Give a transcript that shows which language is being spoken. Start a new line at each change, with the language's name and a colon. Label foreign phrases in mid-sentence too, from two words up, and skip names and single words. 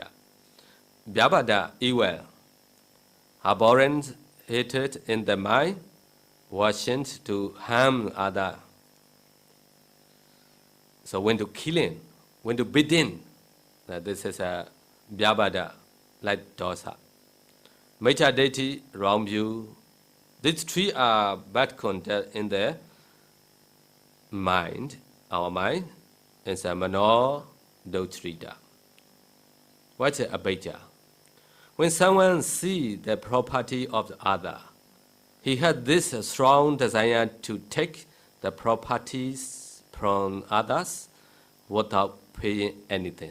English: Vyabhada, evil, abhorrent, hatred in the mind, wishing to harm other. So when to killing, when to beating, this is a Vyabhada, like dosa.
Pali: Miccha Ditthi,
English: wrong view. These three are bad conduct in the mind, our mind, is a
Pali: mano dotrita.
English: What's a abhijja? When someone sees the property of the other, he has this strong desire to take the properties from others without paying anything.